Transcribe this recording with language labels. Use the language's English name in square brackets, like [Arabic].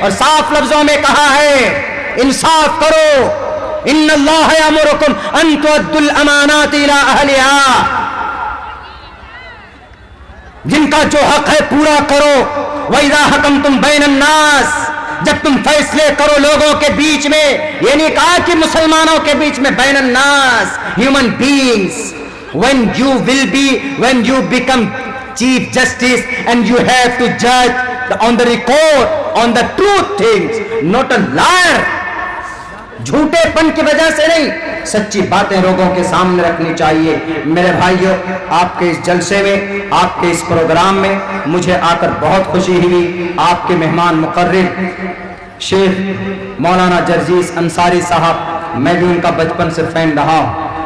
[Urdu] اور صاف لفظوں میں کہا ہے انصاف کرو, [Arabic] ان اللہ یامرکم ان تؤدوا الامانات الی اہلها, [Urdu] جن کا جو حق ہے پورا کرو. [Arabic] وَإِذَا حَكَمْتُمْ بَيْنَ النَّاسِ, [Urdu] جب تم فیصلے کرو لوگوں کے بیچ میں, یہ نہیں کہا کہ مسلمانوں کے بیچ میں, [Arabic] بین الناس, [English] human beings. when you become chief justice and you have to judge on the record, on the truth things, not a liar. [Urdu] جھوٹے پن کی وجہ سے نہیں, سچی باتیں لوگوں کے سامنے رکھنی چاہیے. میرے بھائیو, آپ کے اس جلسے میں, آپ کے اس پروگرام میں مجھے آ کر بہت خوشی ہوئی. آپ کے مہمان مقرر شیخ مولانا جرجیس انصاری صاحب, میں بھی ان کا بچپن سے فین رہا.